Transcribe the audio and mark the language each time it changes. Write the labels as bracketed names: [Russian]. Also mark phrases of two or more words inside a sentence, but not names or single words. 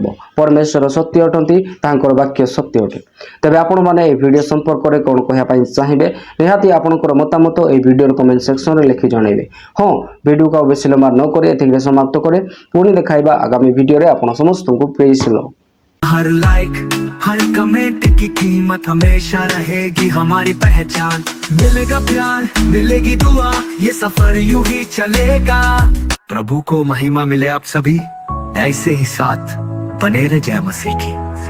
[Odia] ପରମେଶ୍ୱର ସତ୍ୟ ଅଟନ୍ତି, ତାଙ୍କର ବାକ୍ୟ ସତ୍ୟ ଅଟେ। ତେବେ ଆପଣମାନେ ଏହି ଭିଡ଼ିଓ ସମ୍ପର୍କରେ କ'ଣ କହିବା ପାଇଁ ଚାହିଁବେ, ନିହାତି ଆପଣଙ୍କର ମତାମତ ଏହି ଭିଡ଼ିଓର [English] comment sectionରେ [Odia] ଲେଖି ଜଣାଇବେ। ହଁ, ଭିଡ଼ିଓକୁ ଆଉ ବେଶୀ ଲମ୍ବା ନ କରି ଏତିକିରେ ସମାପ୍ତ କରେ। ପୁଣି ଦେଖାଇବା ଆଗାମୀ ଭିଡ଼ିଓରେ। ଆପଣ ସମସ୍ତଙ୍କୁ ପ୍ରେଜ୍ लो। [Hindi] हर लाइक हर कमेंट की कीमत हमेशा रहेगी हमारी पहचान। मिलेगा प्यार मिलेगी दुआ, ये सफर यूं ही चलेगा। प्रभु को महिमा मिले आप सभी ऐसे ही साथ बने रहे। जय मसीह की।